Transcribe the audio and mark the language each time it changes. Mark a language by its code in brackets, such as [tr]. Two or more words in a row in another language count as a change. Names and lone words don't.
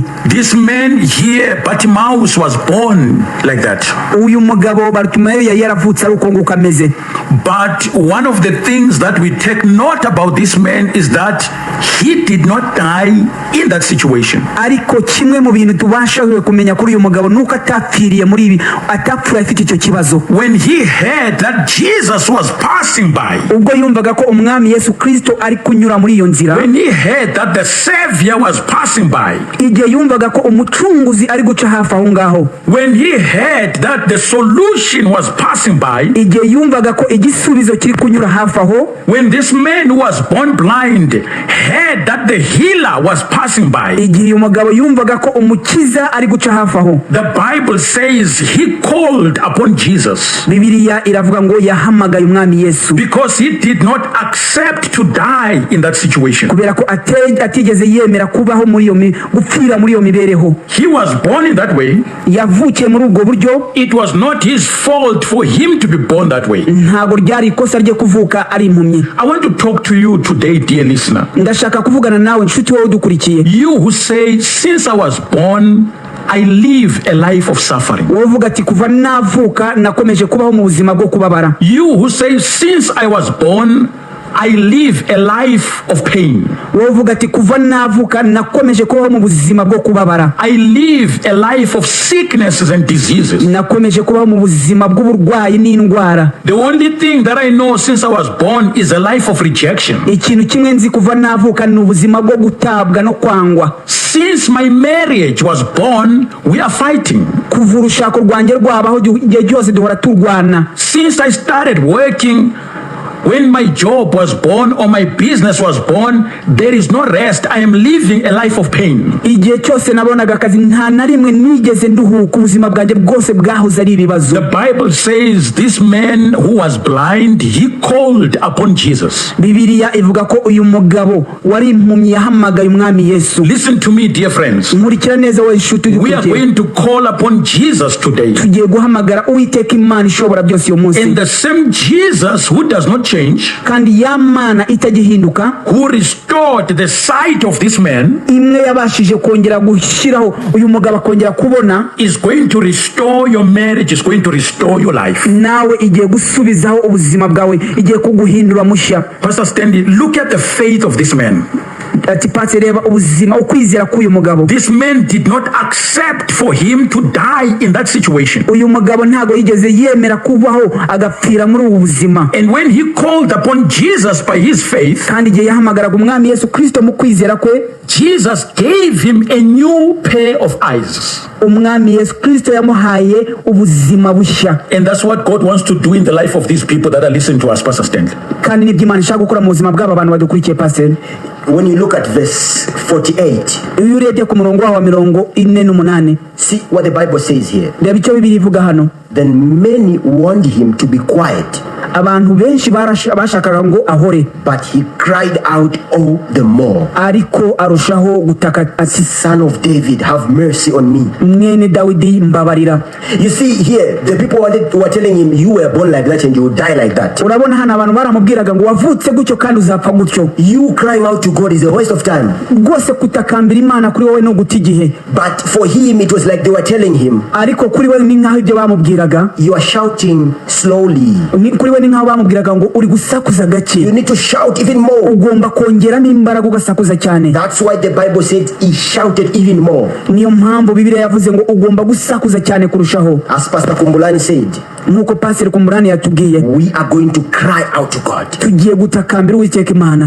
[en] This man here, Bartimaeus, was born like that. [rw] Uyu mugabo Bartimayo yari yaravutse ari uko nguko ameze. [en] But one of the things that we take note about this man is that he did not die in that situation. [rw] Ariko kimwe mu bintu tubasha kumenya kuri uyu mugabo nuko atapfiriye muri ibi, atapfuye afite icyo kibazo. [en] When he heard that Jesus was passing by, [rw] ubwo yumvaga ko umwami Yesu Kristo ari kunyura muri iyo nzira, [en] when he heard that the Savior was passing by, [rw] igihe yumvaga ko umucunguzi ari guca hafi aho ngaho, [en] when he heard that the solution was passing by, [rw] igihe yumvaga ko igisubizo kiri kunyura hafi aho, [en] when this man who was born blind heard that the healer was passing by, [rw] igihe umugabo yumvaga ko umukiza ari guca hafi aho, [en] the Bible says he called upon Jesus. [rw] Bibiliya iravuga ngo yahamagaye umwami Yesu, [en] because he did not accept to die in that situation. [rw] kubera ko atigeze yemera kubaho muri iyo gupfira muri iyo mibereho. [en] He was born in that way. [rw] Yavukiye muri ubwo buryo. [en] It was not his fault for him to be born that way. [rw] Ntabwo ryari ikosa rye kuvuka ari impumyi. [en] I want to talk to you today, dear listener. [rw] Ndashaka kuvugana nawe nshuti wowe udukurikiye. [en] You who say, since I was born, I live a life of suffering. [rw] Wovuga ati kuva navuka nakomeje kubaho mu buzima bwo kubabara. [en] You who say, since I was born, I live a life of pain. [rw] Wovuga ati kuva navuka nakomeje kubaho mu buzima bwo kubabara. [en] I live a life of sicknesses and diseases. [rw] Nakomeje kubaho mu buzima bw'uburwayi n'indwara. [en] The only thing that I know since I was born is a life of rejection. [rw] Ikintu kimwe nzi kuva navuka ni ubuzima bwo gutabwa no kwangwa. [en] Since my marriage was born, we are fighting. [rw] Kuva urushako rwanjye rwabaho igihe cyose duhora turwana. [en] Since I started working, when my job was born or my business was born, there is no rest. I am living a life of pain. [rw] Igihe cyose nabonaga akazi nta na rimwe nigeze nduhuka, ubuzima bwanjye bwose bwahoze ari ibibazo. [en] The Bible says this man who was blind, he called upon Jesus. [rw] Bibiliya ivuga ko uyu mugabo wari impumyi yahamagaye umwami Yesu. [en] Listen to me, dear friends. [rw] Nkurikira neza wowe nshuti [en] We are going to call upon Jesus today. [rw] Tugiye guhamagara Uwiteka Imana ishobora byose uyu munsi. [en] And the same Jesus who does not change, [rw] kandi yamana itagihinduka, [en] who restored the sight of this man, [rw] imwe yabashije kongera gushyiraho uyu mugabo akongera kubona, [en] is going to restore your marriage, is going to restore your life. [rw] nawe igiye gusubizaho ubuzima bwawe, igiye kuguhindura mushya. [en] Pastor Stanley, look at the faith of this man. [rw] Ati Pati, reba ubuzima, ukwizera k'uyu mugabo. [en] This man did not accept for him to die in that situation. [rw] Uyu mugabo ntago yigeze yemera kubaho agapfira muri ubu buzima. [en] And when he called upon Jesus by his faith, [rw] kandi igihe yahamagaraga umwami Yesu Kristo mu kwizera kwe, [en] Jesus gave him a new pair of eyes. [rw] umwami Yesu Kristo yamuhaye ubuzima bushya. [en] And that's what God wants to do in the life of these people that are listening to us, Pastor Stanley. [rw] kandi nibyo Imana ishaka gukora mu buzima bw'aba bantu badukurikiye, [en] Pastor. When you look at verse 48, [rw] iyo urebye ku murongo wa 48, [en] see what the Bible says here. [rw] reba icyo Bibiliya ivuga hano. [en] Then many warned him to be quiet, [rw] abantu benshi bashakaga ngo ahore, [en] but he cried out all the more, [rw] ariko arushaho gutaka ati, [en] Son of David, have mercy on me. [rw] mwene Dawidi mbabarira. [en] You see here, the people were telling him, you were born like that and you will die like that. [rw] Urabona hano abantu baramubwiraga ngo wavutse gutyo kandi uzapfa gutyo. [en] You crying out to God is a waste of time. [rw] Rwose kutakambira Imana kuri wowe no guta igihe. [en] But for him it was like they were telling him, [rw] ariko kuri we ni nkaho ibyo bamubwiraga, [en] you are shouting slowly. [rw] kuri we ni ni nk'aho bamubwiraga ngo uri gusakuza gake. [en] You need to shout even more. [rw] Ugomba kongeramo imbaraga ugasakuza cyane. [en] That's why the Bible said he shouted even more. [rw] Niyo mpamvu Bibiliya yavuze ngo ugomba gusakuza cyane kurushaho. [en] As Pastor Kumbulani said, [rw] nkuko Pastor Kumbulani yatubwiye, [en] we are going to cry out to God. [rw] Tugiye gutakambira Uwiteka Imana.